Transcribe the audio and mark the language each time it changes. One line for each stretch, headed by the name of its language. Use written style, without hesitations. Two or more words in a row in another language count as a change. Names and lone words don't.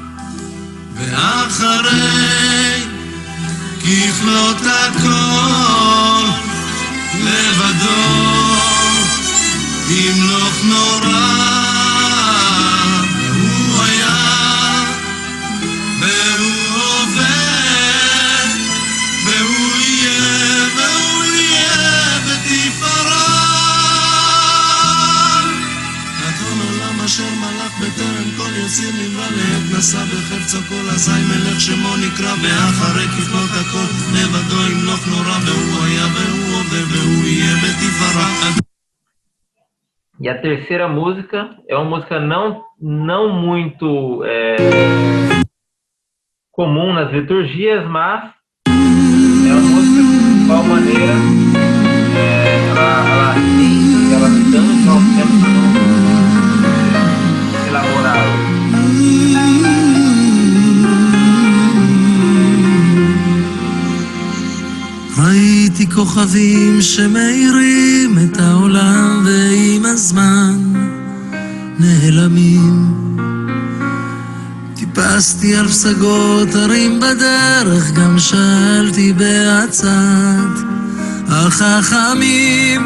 Hebrew: ואחרי ככלות הכל לבדו ימלוך נורא והוא היה והוא עובד והוא יהיה בתפארה אדון עולם אשר מלך בטרם כל יציר נברא לעת נשא בחפצו כל אזי מלך שמו נקרא ואחרי ככלות הכל לבדו ימלוך נורא והוא היה והוא עובד והוא יהיה בתפארה.
Portuguese: E a terceira música é uma música não muito comum nas liturgias, mas é uma música que, de qual maneira, ela tanto ao tempo elaborado.
Hebrew: ראיתי כוכבים שמאירים את העולם ועם הזמן נעלמים. טיפסתי על פסגות הרים בדרך, גם שאלתי בעצת החכמים.